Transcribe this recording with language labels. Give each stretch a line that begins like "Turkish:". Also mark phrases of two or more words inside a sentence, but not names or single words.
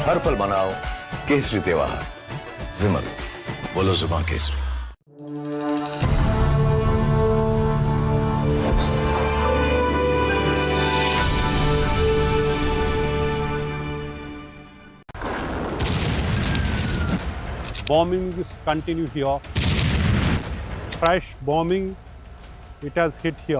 Hindi: हर पल मनाओ केसरी त्योहार। विमल, बोलो जुबान केसरी।
English: Bombings continue here. Fresh bombing, it has hit here.